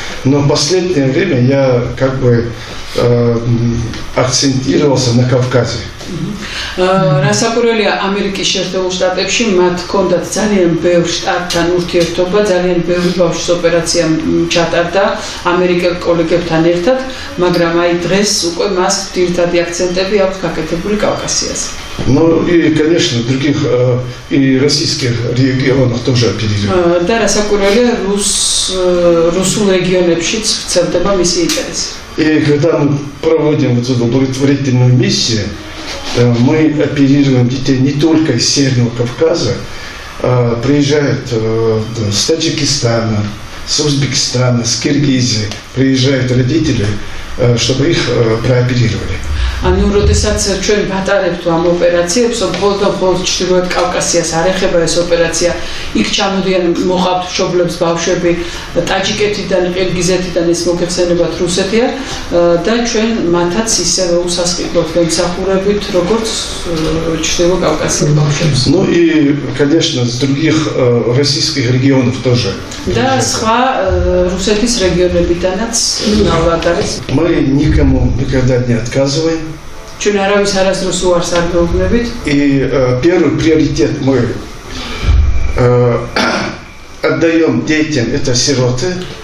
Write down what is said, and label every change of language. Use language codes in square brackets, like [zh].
[ru] Но в последнее время я как бы акцентировался на Кавказе. [ka] რასაკვირველია, ამერიკის შეერთებულ შტატებში მათ ჰქონდათ ძალიან ბევრი შტატთან ურთიერთობა, ძალიან ბევრი ბავშვის ოპერაცია ჩატარდა ამერიკელ კოლეგებთან ერთად, მაგრამ აი დღეს უკვე მას ძირითადი აქცენტები აქვს გაკეთებული კავკასიაზე. [ru] Ну и, конечно, в других и российских регионах тоже оперируют. [ka] და რასაკვირველია, რუსულ რეგიონებშიც ვრცელდება მისი ინტერესი. [ru] И когда мы проводим вот эту благотворительную миссию, мы оперируем детей не только из Северного Кавказа, приезжают с Таджикистана, с Узбекистана, с Киргизии, приезжают родители, чтобы их прооперировали. [ka] ანუ როდესაც ჩვენ ვატარებთ ამ ოპერაციებს, მხოლოდ ჩრდილოეთ კავკასიას არ ეხება ეს ოპერაცია, იქ ჩამოდიან მოყავთ მშობლებს ბავშვები ტაჯიკეთიდან, ყირგიზეთიდან, ეს მოგეხსენებათ რუსეთია და ჩვენ მათაც ისევე უსასყიდლოდ ვემსახურებით, როგორც ჩრდილო კავკასიის ბავშვებს. [ru] Ну и, конечно, с других российских регионов тоже. [ka] და სხვა რუსეთის რეგიონებიდანაც ნავალად არის. [ru] Мы никому никогда не отказываем. [ka] ჩვენ არავის არასდროს უარს არ გვეუბნებით. [ru] И первый приоритет мы отдаем детям, это сироты,